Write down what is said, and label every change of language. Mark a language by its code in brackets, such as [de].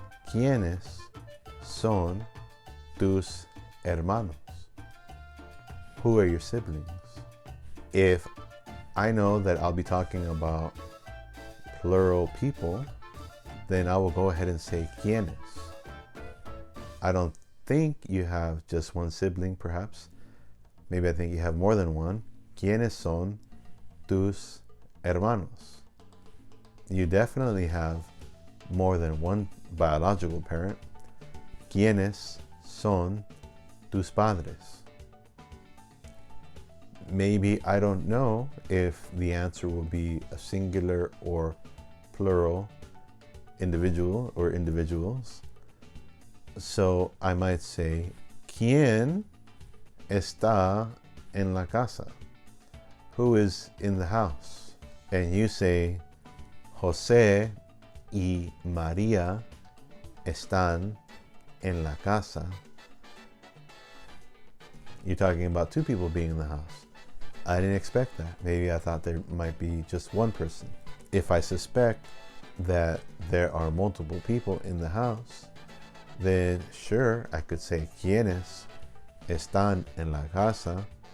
[es] ¿Quiénes son tus hermanos? [en] Who are your siblings? If I know that I'll be talking about plural people, then I will go ahead and say ¿quiénes? I don't think you have just one sibling, perhaps. Maybe I think you have more than one. [es] ¿Quiénes son tus hermanos? [en] You definitely have more than one biological parent. [es] ¿Quiénes son tus padres? [en] Maybe I don't know if the answer will be a singular or plural individual or individuals. So I might say, [es] ¿Quién está en la casa? [en] Who is in the house? And you say, [es] José y María están en la casa. [en] You're talking about two people being in the house. I didn't expect that. Maybe I thought there might be just one person. If I suspect that there are multiple people in the house, then sure, I could say, [es] ¿Quiénes están en la casa?